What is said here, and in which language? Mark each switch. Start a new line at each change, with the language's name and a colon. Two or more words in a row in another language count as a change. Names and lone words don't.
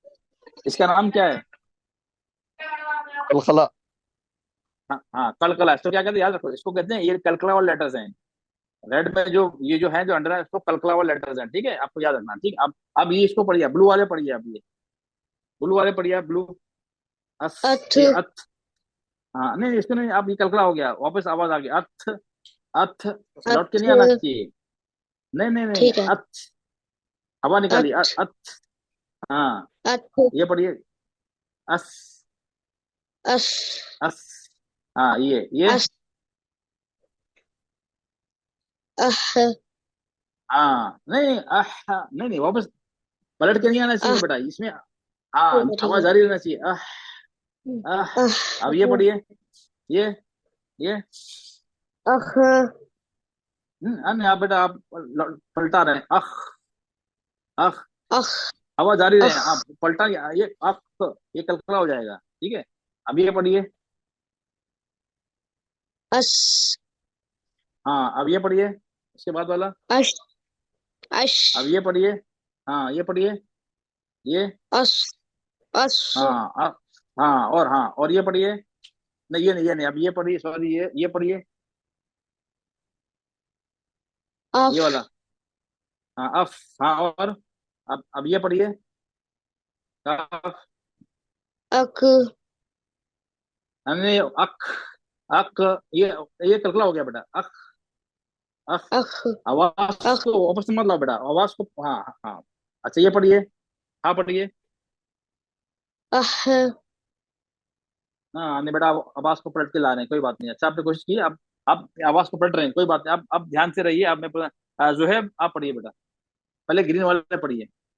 Hindi: इसका नाम क्या है? कलकला। हाँ हाँ, कलकला, इसको क्या कहते हैं, याद रखो, इसको कहते हैं, ये कलकला वाले लेटर्स हैं। रेड में जो ये जो है, जो अंडर है, इसको कलकला वाले लेटर्स हैं, ठीक है, आपको याद रखना, ठीक है। अब ये इसको पढ़िए, ब्लू वाले पढ़िए, अब ये ब्लू वाले पढ़िए, ब्लू। अस, अथ, ये अथ। हाँ नहीं, इसको नहीं, अब ये कलकला हो गया, वापस आवाज आ गई, अथ। अथ, लौट के अथ, नहीं आना चाहिए। नहीं नहीं नहीं, ठीक है। अथ, हवा निकालिए, अथ, अथ। हाँ, अथ, ये पढ़िए, अस। अस, अस। हाँ, ये। अस, अह, हाँ नहीं, नहीं नहीं, वापस पलट के नहीं आना चाहिए अह, बेटा इसमें। हाँ, ठीक है, ठीक आवाज है। जारी रहना चाहिए, आह। अह, अब ये पढ़िए, ये ये। अह, अन्य आप बेटा, आप पलटा रहे हैं, अख। अख, अह, आवाज जारी रहे, अह, आप पलटा, ये अख, ये कलकला हो जाएगा, ठीक है। अब ये पढ़िए। अस, हाँ, अब ये पढ़िए, उसके बाद वाला। अश, अश, अब ये पढ़िए। हाँ, ये पढ़िए, ये। अस, अस, हाँ, हाँ, और हाँ, और ये पढ़िए। नहीं, ये नहीं, अब ये पढ़िए, सॉरी, ये पढ़िए, अफ, ये वाला। हाँ, अफ। हाँ, और अब ये पढ़िए, कफ। अक, नहीं, अक। अक, ये कलकला हो गया बेटा, अक। अक। अख, आवाज अख, को वापस मत लाओ बेटा, आवाज को, हाँ हाँ। अच्छा, ये पढ़िए। हाँ, पढ़िए। अह, हाँ नहीं बेटा, आप आवाज को पलट के ला रहे हैं, कोई बात नहीं, अच्छा आपने कोशिश की, अब आप आवाज को पलट रहे हैं, कोई बात नहीं, अब ध्यान से रहिए, अब मैं जोहेब, आप पढ़िए बेटा, पहले ग्रीन वाले पढ़िए।